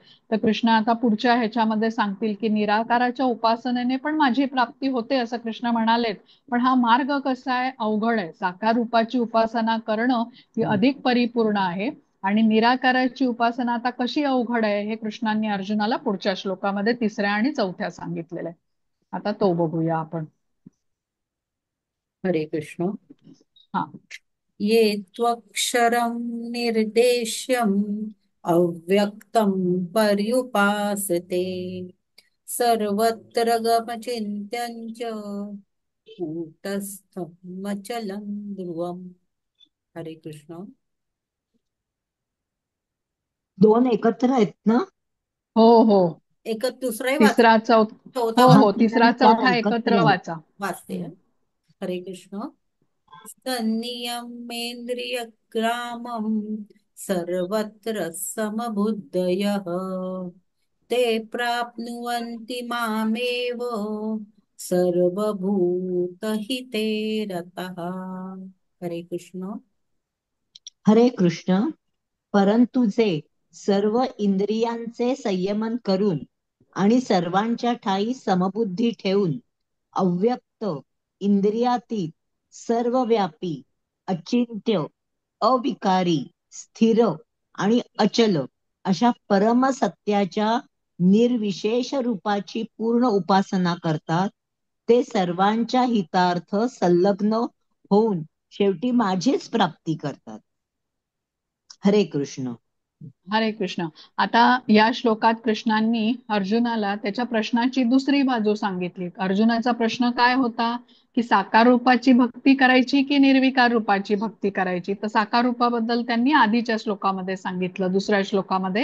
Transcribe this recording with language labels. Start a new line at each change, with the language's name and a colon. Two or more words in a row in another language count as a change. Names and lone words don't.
Marathi: तर कृष्ण आता पुढच्या ह्याच्यामध्ये सांगतील की निराकाराच्या उपासनेने पण माझी प्राप्ती होते असं कृष्ण म्हणालेत. पण हा मार्ग कसा आहे? अवघड आहे. साकार रूपाची उपासना करणं ही अधिक परिपूर्ण आहे, आणि निराकाराची उपासना आता कशी अवघड आहे हे कृष्णांनी अर्जुनाला पुढच्या श्लोकामध्ये 3ऱ्या आणि 4थ्या सांगितलेलं आहे. आता तो बघूया आपण. हरे कृष्ण. हा.
Sanskrit: ये त्वक्षरं निर्देश्यम् अव्यक्तं पर्युपासते सर्वत्र गमचिन्त्यं च कूटस्थं मचलं ध्रुवम्.
Marathi: हरे कृष्ण. दोन एकत्र आहेत ना? हो हो. एक दुसराही वाच, तिसरा चौथा हो हा, हो, 3 तिसरा आणि 4 चौथा एकत्र एकत्र आहेत. वाचा. वाचते. हरे कृष्ण.
Sanskrit: संनियमेन्द्रियग्रामं सर्वत्र समबुद्धयः ते प्राप्नुवन्ति मामेव सर्वभूतहिते रतः.
Marathi: हरे कृष्ण. हरे कृष्ण. परंतु जे सर्व इंद्रियांचे संयमन करून आणि सर्वांच्या ठायी समबुद्धी ठेवून अव्यक्त, इंद्रियातीत, सर्वव्यापी, अचिंत्य, अविकारी, स्थिर आणि अचल अशा परमसत्याच्या निर्विशेष रूपाची पूर्ण उपासना करतात, ते सर्वांच्या हितार्थ संलग्न होऊन शेवटी माझीच प्राप्ती करतात. हरे कृष्ण. हरे कृष्ण. आता या श्लोकात कृष्णांनी अर्जुनाला त्याच्या प्रश्नाची दुसरी बाजू सांगितली. अर्जुनाचा प्रश्न काय होता की साकार रूपाची भक्ती करायची की निर्विकार रूपाची भक्ती करायची. तर साकार रूपाबद्दल त्यांनी आधीच्या श्लोकामध्ये सांगितलं, 2ऱ्या श्लोकामध्ये.